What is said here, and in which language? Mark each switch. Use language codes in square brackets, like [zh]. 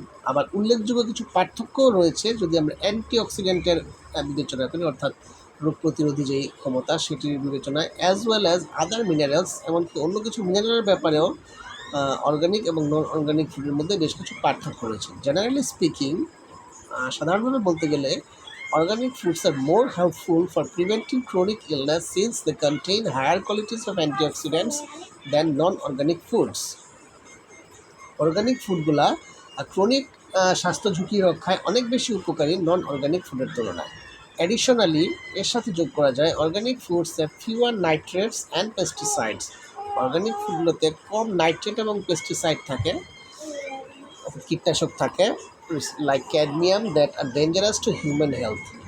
[bn] আবার উল্লেখযোগ্য কিছু পার্থক্যও রয়েছে যদি আমরা অ্যান্টিঅক্সিডেন্টের বিবেচনা করি, অর্থাৎ রোগ প্রতিরোধী যেই ক্ষমতা সেটির বিবেচনায়, [en] as well as other minerals, [bn] এমনকি অন্য কিছু মিনারেলের ব্যাপারেও অর্গানিক এবং নন অর্গানিক ফুডের মধ্যে বেশ কিছু পার্থক্য রয়েছে। [en] generally speaking, [bn] সাধারণভাবে বলতে গেলে [en] organic foods are more helpful for preventing chronic illness since they contain higher qualities of antioxidants than non-organic foods. [bn] Organic ফুডগুলা chronic স্বাস্থ্য ঝুঁকি রক্ষায় অনেক বেশি উপকারী নন অর্গানিক ফুডের তুলনায়। [en] additionally [bn] এর সাথে যোগ করা যায় [en] Organic foods have fewer nitrates and pesticides. [bn] Organic ফুডগুলোতে com nitrate এবং পেস্টিসাইড থাকে, কীটনাশক থাকে, [en] Like cadmium that are dangerous to human health.